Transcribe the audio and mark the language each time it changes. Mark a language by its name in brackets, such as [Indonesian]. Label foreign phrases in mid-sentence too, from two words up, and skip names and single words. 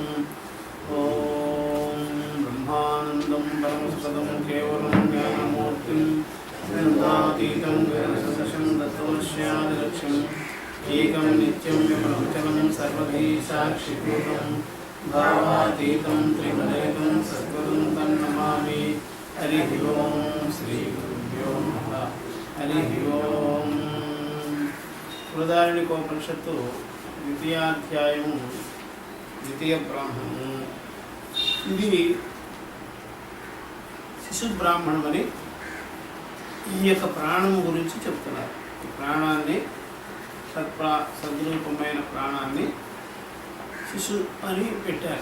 [Sanskrit] ओम ब्रह्मानंदं परमसुखदं केवलं ज्ञानमूर्तिं निर्गुणातीतं गगनसदृशं तत्त्वमस्यादिलक्ष्यम् एकं नित्यं विमलचलं सर्वधी साक्षिभूतं भावातीतं त्रिगुणैकं सद्गुरुं तन्नमामि। हरि ओम श्री गुरुभ्यो नमः। हरि ओम। [Telugu] బృహదారణ్యకోపనిషత్తు ద్వితీయాధ్యాయము ద్వితీయ బ్రాహ్మణము. ఇది శిశు బ్రాహ్మణం అని ఈ యొక్క ప్రాణము గురించి చెప్తున్నారు. ఈ ప్రాణాన్ని సద్రూపమైన ప్రాణాన్ని శిశు అని పెట్టారు.